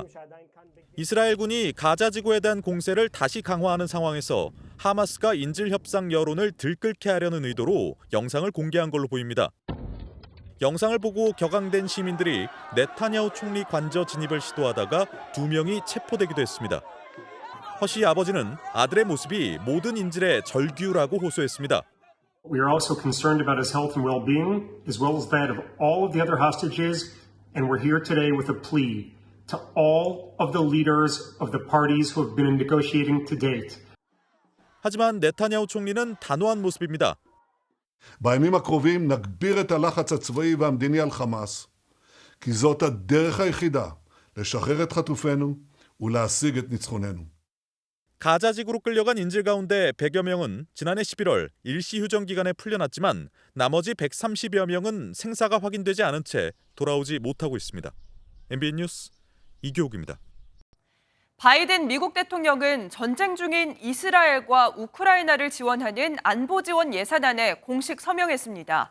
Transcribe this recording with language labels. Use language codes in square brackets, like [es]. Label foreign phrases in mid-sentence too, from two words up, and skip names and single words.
[ko] 이스라엘군이 가자 지구에 대한 공세를 다시 강화하는 상황에서 하마스가 인질 협상 여론을 들끓게 하려는 의도로 영상을 공개한 걸로 보입니다. 영상을 보고 격앙된 시민들이 네타냐후 총리 관저 진입을 시도하다가 2명이 체포되기도 했습니다. 허 씨 아버지는 아들의 모습이 모든 인질의 절규라고 호소했습니다. [en] We are also concerned about his health and well-being, as well as that of all of the other hostages, and we're here today with a plea to all of the leaders of the parties who have been negotiating to date. [ko] 하지만 네타냐후 총리는 단호한 모습입니다. [he] בימים הקרובים נגביר את הלחץ הצבאי והמדיני על חמאס, כי זאת הדרך היחידה לשחרר את חטופינו ולהשיג את ניצחוננו. [ko] 가자 지구로 끌려간 인질 가운데 100여 명은 지난해 11월 일시 휴전 기간에 풀려났지만 나머지 130여 명은 생사가 확인되지 않은 채 돌아오지 못하고 있습니다. MBN 뉴스 이교욱입니다. 바이든 미국 대통령은 전쟁 중인 이스라엘과 우크라이나를 지원하는 안보 지원 예산안에 공식 서명했습니다.